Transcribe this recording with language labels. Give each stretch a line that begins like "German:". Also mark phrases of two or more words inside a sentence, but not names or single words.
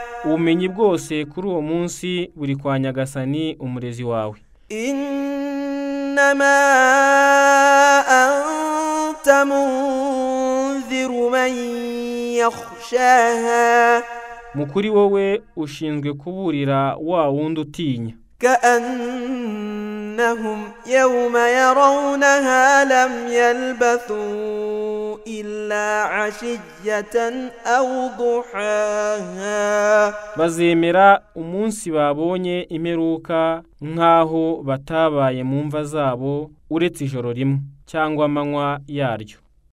Kinyarwanda: ubumenyi bwose kuri uwo munsi buri kwa nyagasani umurezi wawe
Arabic: إنما أنت منذر من يخشاها
Kinyarwanda: mukuri wowe ushinzwe kuburira wa wundi utinya
Arabic: كأنهم يوم يرونها لم يلبثوا إلا عشية أو ضحاها
Kinyarwanda: bazemera umunsi babonye imperuka nk'aho batabaye mu mva zabo uretse ijoro rimwe cyangwa amanywa yaryo